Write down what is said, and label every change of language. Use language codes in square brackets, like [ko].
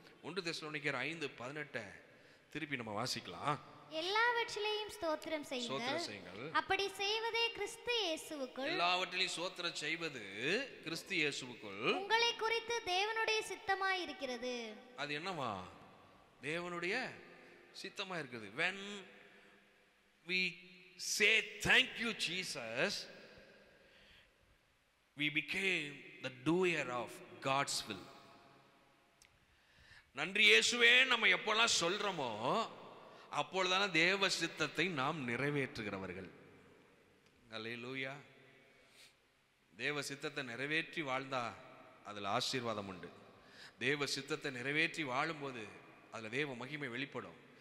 [ta] 1 தெசலோனிக்கேயர் 5:18 திருப்பி நம்ம வாசிக்கலாம். எல்லாவற்றிலேயும் ஸ்தோத்திரம் செய்யுங்கள், அப்படி செய்வதே கிறிஸ்து இயேசுவுக்குள், எல்லாவற்றிலேயும் ஸ்தோத்திரம் செய்வது கிறிஸ்து இயேசுவுக்குள் உங்களை குறித்து தேவனுடைய சித்தமாய் இருக்கிறது. அது என்னவா? தேவனுடைய சித்தமா இருக்குது. [en] when we say thank you Jesus, we became the doer of God's will. [ta] நன்றி இயேசுவே நம்ம எப்போல்லாம் சொல்றோமோ அப்பொழுதான தேவ சித்தத்தை நாம் நிறைவேற்றுகிறவர்கள். அல்லேலூயா. தேவ சித்தத்தை நிறைவேற்றி வாழ்ந்தா அதுல ஆசீர்வாதம் உண்டு. தேவ சித்தத்தை நிறைவேற்றி வாழும்போது அதுல தேவ மகிமை வெளிப்படும்.